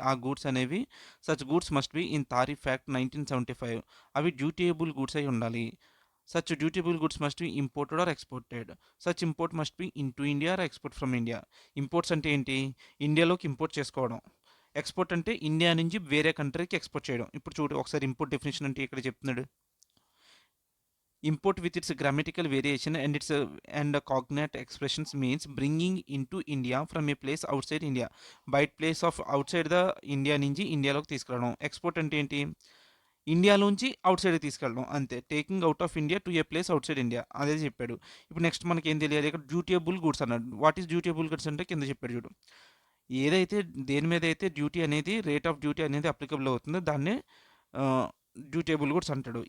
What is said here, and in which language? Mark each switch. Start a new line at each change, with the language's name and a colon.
Telugu: ఆ గూడ్స్ అనేవి
English: Such goods must be in tariff act 1975.
Telugu: అవి డ్యూటీయబుల్ గూడ్స్ అయి ఉండాలి.
English: Such dutiable goods must be imported or exported. Such import must be in to India or export from India.
Telugu: Imports అంటే ఏంటి, ఇండియాలోకి import చేసుకోవడం. Export అంటే India నుంచి వేరే కంట్రీకి ఎక్స్పోర్ట్ చేయడం. ఇప్పుడు చూడు ఒకసారి ఇంపోర్ట్ డెఫినేషన్ అంటే ఇక్కడ చెప్తున్నాడు,
English: import with its grammatical variation and its and cognate expressions means bringing into India from a place outside India.
Telugu: బయట
English: place of outside the India
Telugu: నుంచి ఇండియాలోకి తీసుకురావడం. ఎక్స్పోర్ట్ అంటే ఏంటి, ఇండియాలోంచి అవుట్ సైడ్కి తీసుకెళ్ళడం అంతే.
English: taking out of India to a place outside India,
Telugu: అదే చెప్పాడు. ఇప్పుడు నెక్స్ట్ మనకి ఏం తెలియాలి, ఇక్కడ డ్యూటీయబుల్ గుడ్స్ అన్నాడు.
English: what is dutiable goods
Telugu: అంటే కింద చెప్పాడు చూడు, ఏదైతే దేని మీద అయితే డ్యూటీ అనేది రేట్ ఆఫ్ డ్యూటీ అనేది అప్లికబుల్ అవుతుందో దాన్నే డ్యూటీయబుల్ గుడ్స్ అంటాడు.